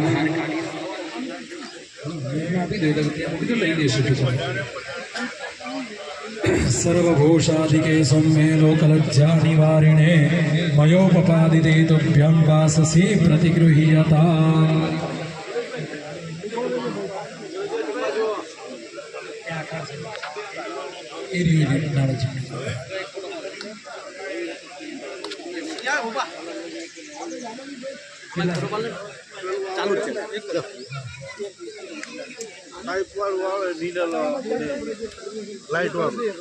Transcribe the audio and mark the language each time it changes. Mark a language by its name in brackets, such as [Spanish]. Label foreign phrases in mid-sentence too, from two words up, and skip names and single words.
[Sanskrit] सर्वभूषादिके सौम्ये लोकलज्जा निवारिणे मयोपपादिते तुभ्यं वाससे प्रतिगृह्यताम् [Gujarati] ચાલુ જ છે પાઇપ વાળું આવે [English] needle light [Gujarati] વાળું